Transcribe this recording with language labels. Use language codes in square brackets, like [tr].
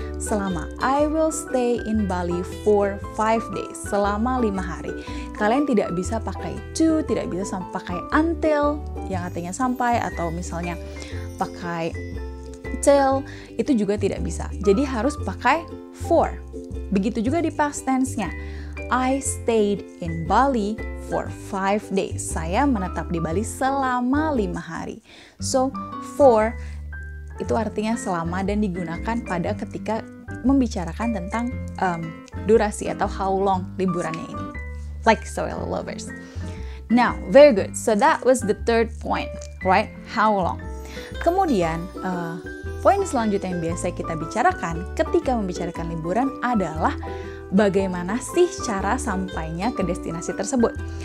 [en] Selama, I will stay in Bali for 5 days, [id] selama 5 hari. Kalian tidak bisa pakai to, tidak bisa pakai until, yang artinya sampai, atau misalnya pakai till, itu juga tidak bisa. Jadi harus pakai for. Begitu juga di past tense-nya. [en] I stayed in Bali for 5 days. [id] Saya menetap di Bali selama 5 hari. So, for itu artinya selama dan digunakan pada ketika membicarakan tentang durasi atau [en] how long [id] liburannya ini. [en] Like so, lovers. Now, very good. So that was the third point, right? How long. [id] Kemudian, poin selanjutnya yang biasa kita bicarakan ketika membicarakan liburan adalah bagaimana sih cara sampainya ke destinasi tersebut.